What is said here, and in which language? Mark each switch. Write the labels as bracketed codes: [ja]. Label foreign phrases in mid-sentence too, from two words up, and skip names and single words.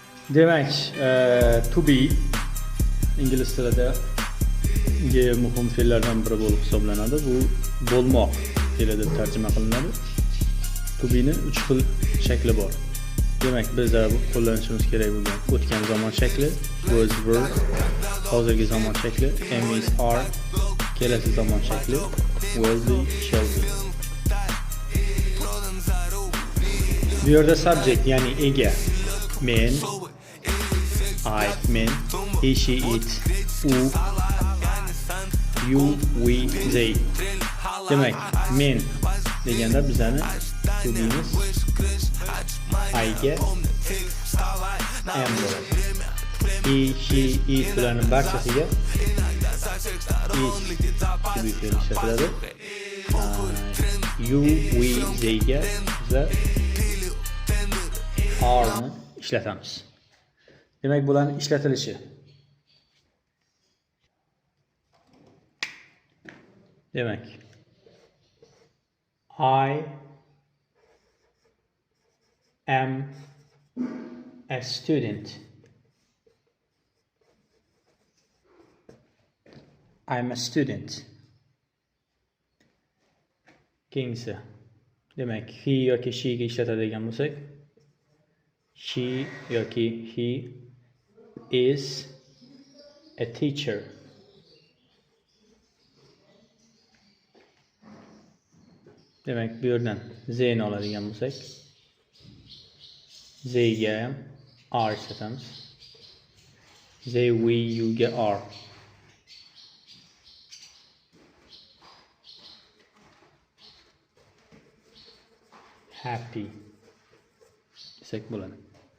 [uz] Demak, [en] to be [uz] ingliz tilida muhim fe'llardan biri bo'lib hisoblanadi. Bu bo'lmoq fe'li deb tarjima qilinadi. [en] To be [uz] ning 3 xil shakli bor. Demak, bizda qo'llanishimiz kerak bo'lgan o'tgan zamon shakli, [en] was were, [uz] hozirgi zamon shakli, [en] am is are, [uz] kelasi zamon shakli, [en] will be, shall be. [uz] Bu yerda subject ya'ni ega men, [en] I men, he she it, u, you we they. [uz] Demak, men deganda bizani [en] to be'miz [uz] I ga am bo'ladi. [en] He she it [uz] bularning barchasiga [en] is to be [uz] fe'li ishlatiladi. [en] You we they [uz] ga biza are ni ishlatamiz. Demak, bularning ishlatilishi. Demak, [en] I am a student. I'm a student. [uz] Keyingisi. Demak, he yoki she ga ishlatadigan bo'lsak, she yoki [en] he is a teacher. [uz] Demak, bu yerdan they ni oladigan bo'lsak, they ga ham are ishlatamiz. [en] They, we, you ga are. [uz] Happy desak bo'ladi.